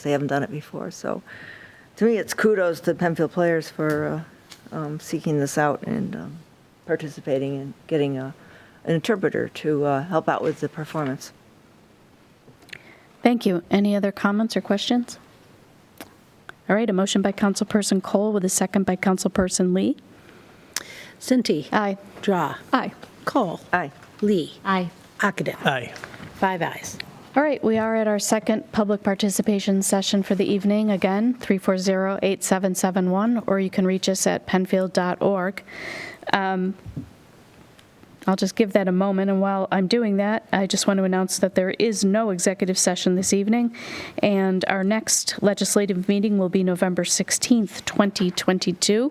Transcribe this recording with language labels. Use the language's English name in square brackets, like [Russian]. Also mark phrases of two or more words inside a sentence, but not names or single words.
[English] They haven't done it before, so. To me, it's kudos to Penfield players for seeking this out and participating and getting an interpreter to help out with the performance. Thank you. Any other comments or questions? All right, a motion by Councilperson Kohl with a second by Councilperson Lee. Cinti. Aye. Drawe. Aye. Kohl. Aye. Lee. Aye. Ockenden. Aye. 5 ayes. All right, we are at our second public participation session for the evening. Again, 340-8771, or you can reach us at penfield.org. I'll just give that a moment, and while I'm doing that, I just want to announce that there is no executive session this evening, and our next legislative meeting will be November 16th, 2022.